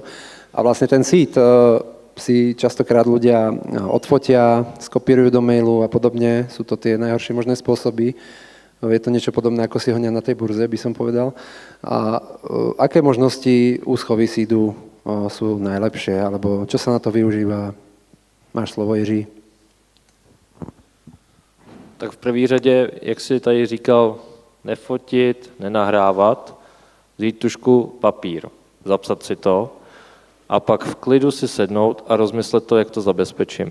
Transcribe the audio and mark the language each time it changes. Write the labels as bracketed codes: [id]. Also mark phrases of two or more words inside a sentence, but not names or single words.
[sk] A vlastne ten seed si častokrát ľudia odfotia, skopírujú do mailu a podobne. Sú to tie najhoršie možné spôsoby. Je to niečo podobné, ako si honia na tej burze, by som povedal. A aké možnosti úschovy seedu sú najlepšie? Alebo čo sa na to využíva? Máš slovo, Jiří. [cs] Tak v první řadě, jak jsi tady říkal, nefotit, nenahrávat, vzít tužku, papír, zapsat si to a pak v klidu si sednout a rozmyslet to, jak to zabezpečím.